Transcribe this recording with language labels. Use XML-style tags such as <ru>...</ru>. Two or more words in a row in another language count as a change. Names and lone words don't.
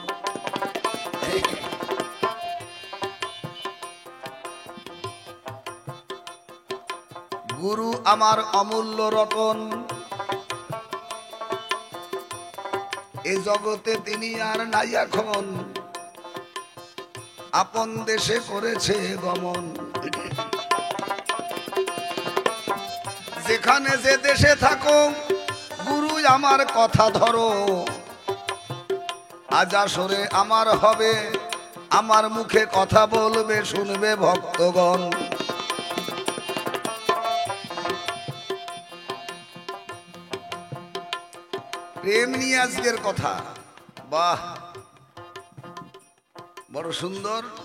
<bn>গুরু আমার অমূল্য রতন এ জগতে তিনি আর নাই এখন আপন দেশে করেছে গমন যেখানে যে দেশে থাকো গুরু আমার কথা ধরো আজ আসরে আমার হবে আমার মুখে কথা বলবে শুনবে ভক্তগণ প্রেম নিয়ে আজকের কথা বাহ বড় সুন্দর</bn>